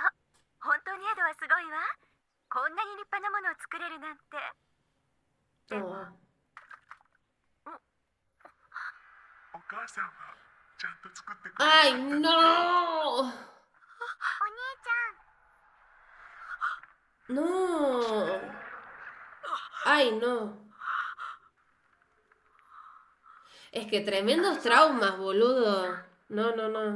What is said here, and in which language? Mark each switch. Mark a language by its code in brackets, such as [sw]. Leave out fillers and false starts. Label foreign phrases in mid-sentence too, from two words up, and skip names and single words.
[ja] 本当にエドはすごいわ。こんなに立派なものを作れるなんて。でも Oh. お母さんはちゃんと作ってくれ [es] ¡Ay, [ja] なかったの [es] no! [ja] お兄ちゃん。 [es] No. Ay, no. Es que tremendos traumas, boludo. No, no, no.